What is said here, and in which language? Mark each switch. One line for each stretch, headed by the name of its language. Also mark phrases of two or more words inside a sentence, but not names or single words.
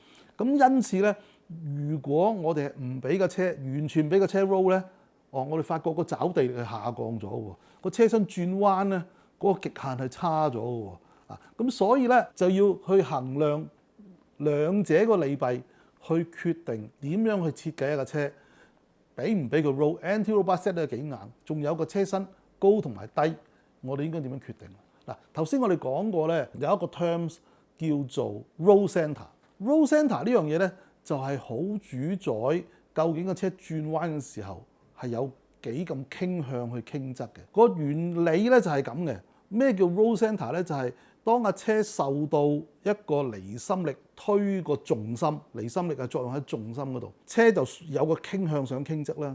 Cantonese: 咁因此咧，如果我哋唔俾個車完全俾個車 roll 咧，我哋發覺個抓地力係下降咗喎，個車身轉彎咧嗰個極限係差咗喎。咁所以咧就要去衡量兩者個利弊，去決定點樣去設計一架車，俾唔俾佢 roll，
English: anti-roll bar set
Cantonese: 得幾硬，仲有個車身高同埋低，我哋應該點樣決定？嗱，頭先我哋講過咧，有一個 terms 叫做
English: roll center。 roll center
Cantonese: 呢樣嘢咧，就係好主宰究竟個車轉彎嘅時候係有幾咁傾向去傾側嘅。個原理咧就係咁嘅。咩叫
English: roll center
Cantonese: 咧？就係當架車受到一個離心力推個重心，離心力係作用喺重心嗰度，車就有個傾向想傾側啦。